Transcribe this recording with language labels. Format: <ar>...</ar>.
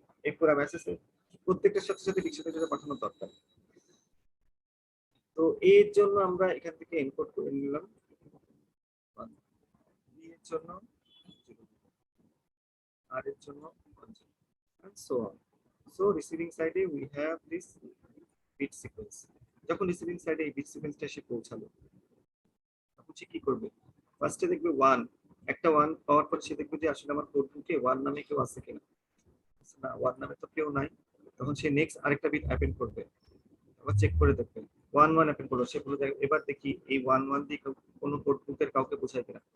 <bn>এই পুরো মেসেজে প্রত্যেকটার সাথে সাথে ডিকশনারিটা পাঠানো দরকার। তো এর জন্য আমরা এখান থেকে এনকোড করে নিলাম, বি এর জন্য, আর এর জন্য,</bn> <en>and so on. So receiving side we have this bit sequence.</en> <bn>যখন রিসিভিং সাইডে এই বিট সিকোয়েন্সটা এসে পৌঁছালো, তখন সে কি করবে? ফার্স্টে দেখবে 1, একটা 1 পাওয়ার পর সে দেখবে যে আসলে আমার কোড বুকে 1 নামে কেউ আছে কিনা, না 1 নামে তো কেউ নাই। তখন সে নেক্সট আরেকটা বিট অ্যাপেন্ড করবে, আবার চেক করে দেখবে 1 1 অ্যাপেন্ড করলো, সে বলে এবার দেখি এই 1 1 দিয়ে কোনো কোড বুকের কাউকে বোঝায় কিনা।</bn>